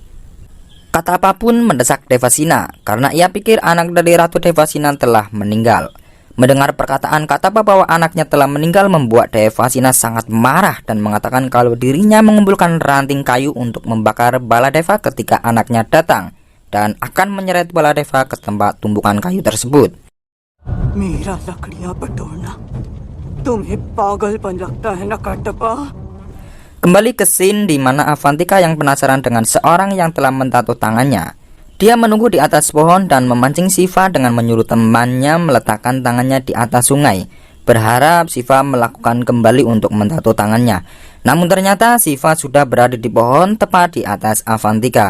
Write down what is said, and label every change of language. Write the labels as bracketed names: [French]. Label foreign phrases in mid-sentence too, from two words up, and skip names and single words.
[Indonesian] Katapa pun mendesak Devasina karena ia pikir anak dari Ratu Devasina telah meninggal. Mendengar perkataan Katapa bahwa anaknya telah meninggal membuat Devasina sangat marah dan mengatakan kalau dirinya mengumpulkan ranting kayu untuk membakar Baladeva ketika anaknya datang dan akan menyeret Baladeva ke tempat tumpukan kayu tersebut. [Hindi] मेरा लकड़ियाँ बटोलना. तुम्हें पागलपन लगता है ना कटप्पा? [Indonesian] Kembali ke scene di mana Avantika yang penasaran dengan seorang yang telah mentato tangannya. Dia menunggu di atas pohon dan memancing Shiva dengan menyuruh temannya meletakkan tangannya di atas sungai, berharap Shiva melakukan kembali untuk mentato tangannya. Namun ternyata Shiva sudah berada di pohon tepat di atas Avantika.